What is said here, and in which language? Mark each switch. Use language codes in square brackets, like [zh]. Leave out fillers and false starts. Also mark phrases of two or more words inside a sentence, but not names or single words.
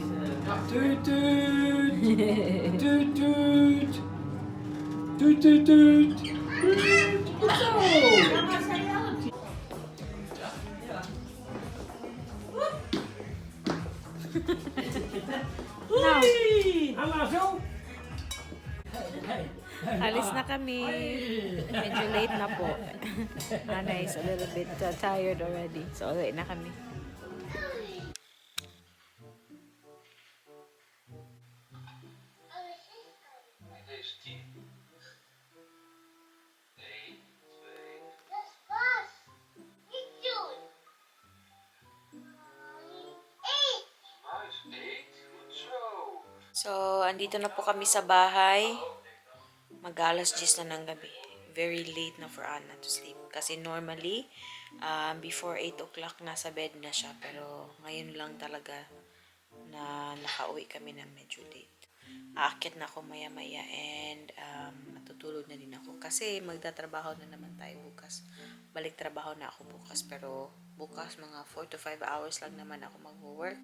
[nl] Ja. Tuut, tuut. Tuut, tuut. Tuut, tuut, tuut. Tuut. Goed zo. [en] Now, [nl] Anna, zo. [tl] alis na kami. Medyo late na po. [en] Nana is a little bit tired already. So, [tl] uwi na kami. [nl] Deze 10. 1, 2. Dat is vast. Niet doen. Eet. Nice. 8. Goed zo. [tl] So, andito na po kami sa bahay. Mag-alas 10 na ng gabi. [en] Very late na for Anna to sleep. Kasi normally, before 8 o'clock, [tl] nasa bed na siya. Pero ngayon lang talaga na nakauwi kami na medyo late. Aakyat na ako maya-maya and matutulog na din ako. Kasi magtatrabaho na naman tayo bukas. Balik trabaho na ako bukas. Pero bukas mga [en] 4 to 5 hours [tl] lang naman ako mag-work.